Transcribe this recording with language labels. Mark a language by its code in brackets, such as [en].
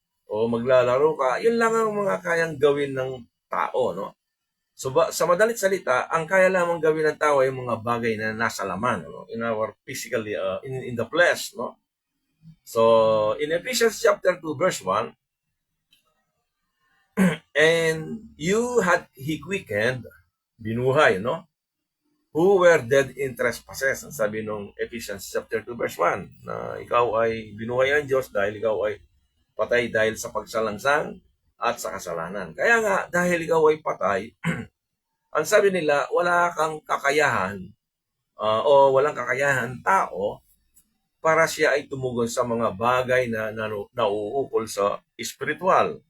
[tl] O maglalaro ka, yun lang ang mga kayang gawin ng tao, no? So sa madalit salita, ang kaya lamang gawin ng tao ay mga bagay na nasa laman, no? [en] In our physically in the flesh, no? So in Ephesians chapter 2 verse 1, and you had he quickened, binuhay, no? Who were dead in trespasses. [tl] Ang sabi nung Ephesians chapter 2 verse 1, na ikaw ay binuhay ng Diyos dahil ikaw ay patay dahil sa pagsalangsang at sa kasalanan. Kaya nga, dahil ikaw ay patay, ang sabi nila, wala kang kakayahan o walang kakayahan tao para siya ay tumugon sa mga bagay na nauukol sa spiritual.